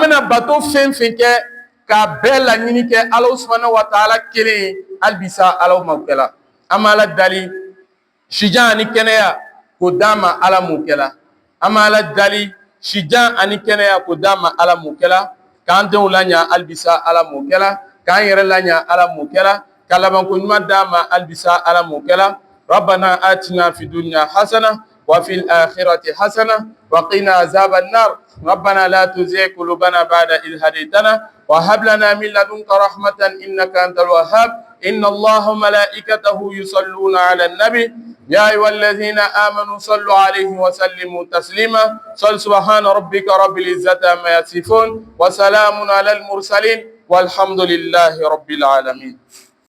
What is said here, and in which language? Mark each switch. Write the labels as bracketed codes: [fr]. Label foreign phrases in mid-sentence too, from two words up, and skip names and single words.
[bm] bɛna bato fɛn fɛn kɛ k'a bɛɛ laɲini kɛ ala [ar] سبحانه وتعالى [bm] kelen ye halisa ala m'o kɛ la an bɛ ala dali sijan ani kɛnɛya k'o d'a ma ala m'o kɛ la an bɛ ala dali sijan ani kɛnɛya k'o d'a ma ala m'o kɛ la k'an denw laɲa halisa ala m'o kɛ la k'an yɛrɛ laɲa ala m'o kɛ la ka labanko ɲuman d'a ma halisa ala m'o kɛ la [ar] ربنا آتنا في الدنيا حسنة وفي الآخرة حسنة وقنا عذاب النار ربنا لا تزغ قلوبنا بعد إذ هديتنا وهب لنا من لدنك رحمة إنك أنت الوهاب إن الله وملائكته يصلون على النبي يا أيها الذين آمنوا صلوا عليه وسلموا تسليما صل سبحان ربك رب العزة عما يصفون وسلام على المرسلين والحمد لله رب العالمين